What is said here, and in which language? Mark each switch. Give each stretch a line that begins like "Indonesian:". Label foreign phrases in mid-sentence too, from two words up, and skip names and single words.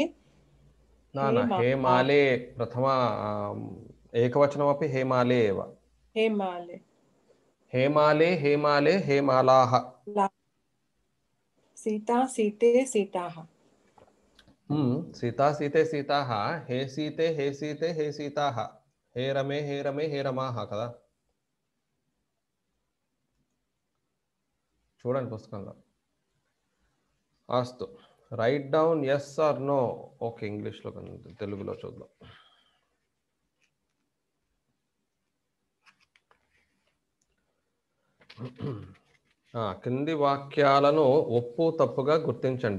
Sanskrit: हे माले प्रथम एकवचनमपि हे माले एव. हे माले हे माले हे माले हे मालाः. सीता सीते सीताः. सीता सीते सीताः. हे सीते हे सीते हे सीताः. हे रमे हे रमे हे रमाः
Telugu: కదా. చూడండి పుస్తకంలో.
English: అస్తు. write down S R No.
Telugu: ఓకే, ఇంగ్లీష్లో తెలుగులో చూద్దాం. కింది వాక్యాలను ఒప్పు తప్పుగా గుర్తించండి.